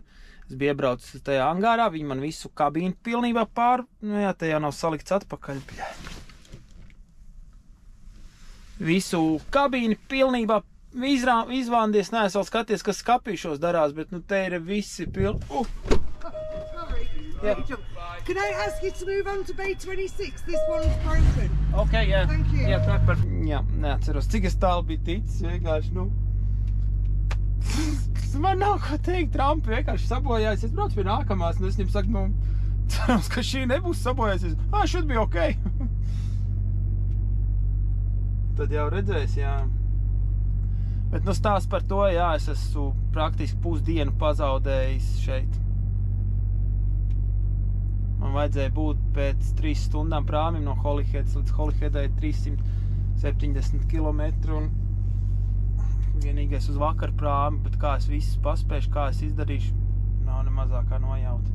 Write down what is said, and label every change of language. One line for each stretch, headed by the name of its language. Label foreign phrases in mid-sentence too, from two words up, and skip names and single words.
Latvian: Es biju iebraucis tajā angārā. Viņi man visu kabīnu pilnībā nu jā, te jau nav salikts atpakaļ. Visu kabīnu pilnībā izvāndies. Nē, es vēl skaties, kas skapīšos darās, bet nu te ir visi pilni.
English: Yeah. Can I ask you to move on to bay 26? This one's broken. Okay, yeah. Thank you.
Latvian: Jā, jā, neatceros, cik es tālu biju ticis, vienkārši, nu. Man nav ko teikt, Trumpi vienkārši sabojājas. Es braucu pie nākamās, un es viņam saku, nu, cerams, ka šī nebūs sabojājas.
English: Should be okay.
Latvian: Tad jau redzēs, jā. Bet, nu, stāsts par to, jā, es esmu praktiski pusdienu pazaudējis šeit. Man vajadzēja būt pēc 3 stundām prāmim no Holyheads līdz Holyheadai 370 km un vienīgais uz vakar prāmi, bet kā es visu paspēšu, kā es izdarīšu, nav ne mazākā nojauta.